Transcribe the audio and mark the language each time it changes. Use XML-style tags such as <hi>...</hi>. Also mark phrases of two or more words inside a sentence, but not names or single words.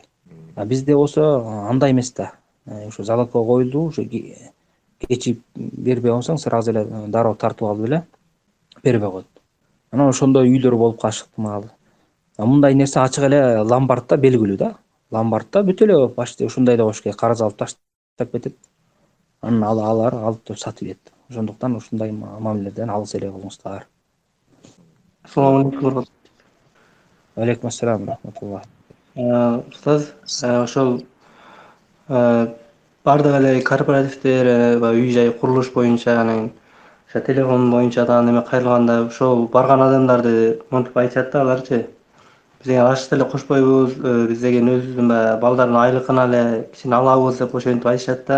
<ky>Бизде болсо андай эмес да. Ошо залогко коюлду, ошо кечип бербей калсаң, сразу эле дароо тартып алып эле бербей коет. Анан ошондой үйлөр болуп калышы ыктымал. Мындай нерсе ачык эле ломбардта белгилүү да. Ломбардта бүт эле почти ушундай да болуш керек. Карыз алып таштап кетет. Анан алар алып сатып берет. Ошондуктан ушундай мамилелерден алыс эле болуңуздар.</ky> <ar>السلام عليكم. وعليكم السلام ورحمة الله.</ar> <ky>Устаз, ошол бардык эле корпоративдер ва үй жай курулуш боюнча, анан телефон боюнча да неме кайрылганда, ошол барган адамдарды монтип айтышат да, аларчы. Бизге ашты эле кошпойбуз, биз деген өзүбүздүн балдардын айлыгына эле кичине алабыз деп ошентип айтышат да.</ky>